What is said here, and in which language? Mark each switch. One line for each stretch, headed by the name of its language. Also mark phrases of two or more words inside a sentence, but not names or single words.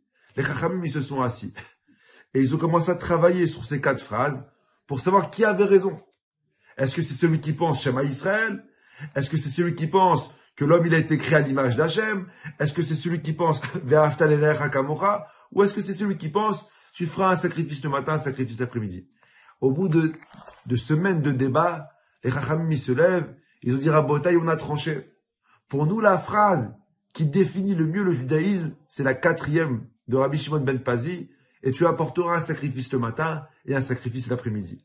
French: Les Chachamim, ils se sont assis. Et ils ont commencé à travailler sur ces 4 phrases pour savoir qui avait raison. Est-ce que c'est celui qui pense
Hebrew: שמע ישראל?
French: Est-ce que c'est celui qui pense que l'homme il a été créé à l'image d'Hachem? Est-ce que c'est celui qui pense
Hebrew: ואהבת לרעך כמוך?
French: Ou est-ce que c'est celui qui pense tu feras un sacrifice le matin, un sacrifice l'après-midi? Au bout de semaines de débat, les Chachamim ils se lèvent, ils ont dit Rabotai, on a tranché. Pour nous, la phrase qui définit le mieux le judaïsme, c'est la 4e de Rabbi Shimon ben Pazi, et tu apporteras un sacrifice le matin et un sacrifice l'après-midi.